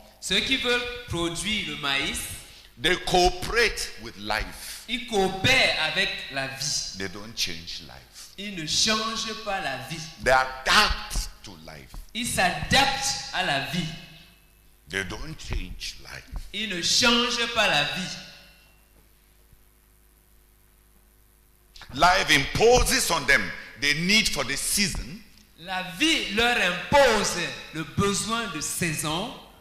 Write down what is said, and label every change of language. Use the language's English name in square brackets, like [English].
[French] ceux qui veulent produire le maïs, [English] they cooperate with life. [French] ils coopèrent avec la vie. [English] They don't change life. [French] Ils ne changent pas la vie. [English] They adapt to life. [French] Ils s'adaptent à la vie. [English] They don't change life. [French] Ils ne changent pas la vie. [English] Life imposes on them the need for the season. [French] La vie leur impose le besoin de saison.